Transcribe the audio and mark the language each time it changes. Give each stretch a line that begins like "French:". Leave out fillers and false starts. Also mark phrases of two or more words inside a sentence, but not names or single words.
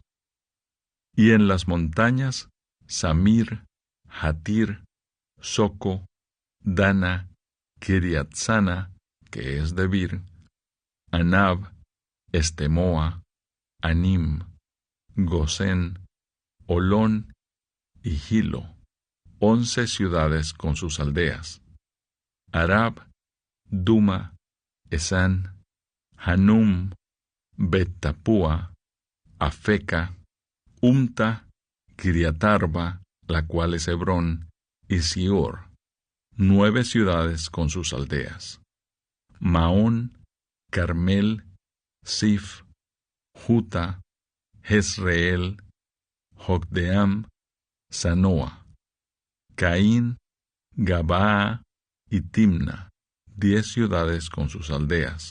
Spanish: Y en las montañas, Samir, Hatir, Soco, Dana, Kiriatsana, que es Debir, Anab, Estemoa, Anim, Gosén, Olón y Gilo, 11 ciudades con sus aldeas. Arab, Duma, Esán, Hanum, Bet-Tapúa, Afeca, Umta, Kiriatarba, la cual es Hebrón, y Sior, 9 ciudades con sus aldeas. Maón, Carmel, Sif, Juta, Jezreel, Jocdeam, Sanoa, Caín, Gabaa y Timna, 10 ciudades con sus aldeas.